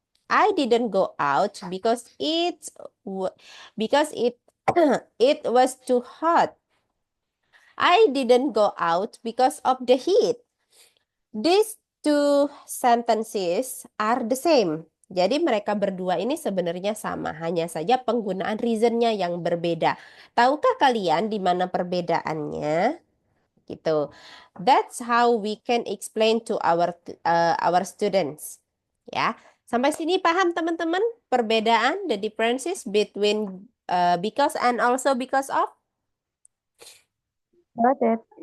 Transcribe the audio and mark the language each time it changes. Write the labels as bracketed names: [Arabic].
[English] I didn't go out because it it was too hot. I didn't go out because of the heat. These two sentences are the same. [Indonesian] Jadi mereka berdua ini sebenarnya sama, hanya saja penggunaan reasonnya yang berbeda. Tahukah kalian di mana perbedaannya? Gitu. [English] That's how we can explain to our students. Ya. [Indonesian] Sampai sini paham teman-teman perbedaan [English] the differences between because and also because of? Got it.